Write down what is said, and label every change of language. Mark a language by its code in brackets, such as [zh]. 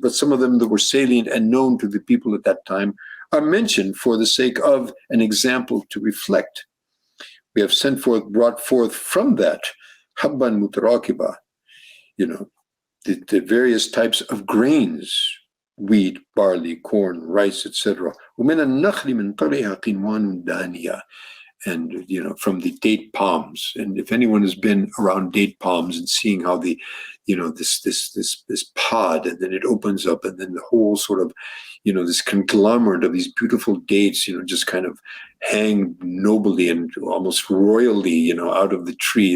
[en] But some of them that were salient and known to the people at that time are mentioned for the sake of an example to reflect. We have brought forth from that [ar] habban mutarakiba, [en] the various types of grains, wheat, barley, corn, rice, etc. [ar] ومن النخل من طلعها قنوان دانية, [en] and from the date palms. And if anyone has been around date palms and seeing how the this pod, and then it opens up, and then the whole sort of this conglomerate of these beautiful dates just kind of hang nobly and almost royally out of the tree.